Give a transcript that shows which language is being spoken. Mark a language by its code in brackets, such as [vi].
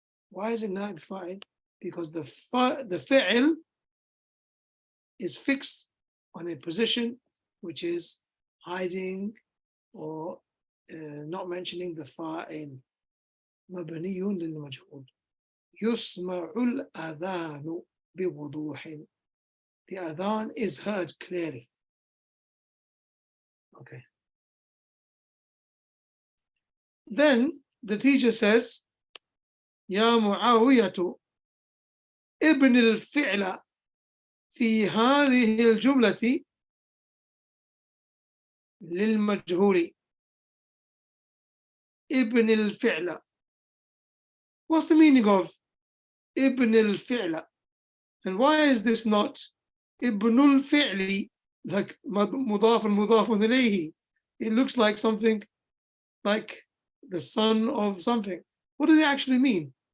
[en] Why is it نائب فاعل? Because the fi'l is fixed on a position which is hiding or not mentioning the fa'il. [ar] مبني للمجهول. يسمع الأذان بوضوح. [en] The adhan is heard clearly. Okay. Then the teacher says, [ar] يا معاوية ابن الفعل في هذه الجملة للمجهول. ابن الفعل. [en] What's the meaning of [ar] ابن الفعل? [en] And why is this not ابن الفعل, like مضاف مضاف إليه? It looks like something like the son of something. What does it actually mean?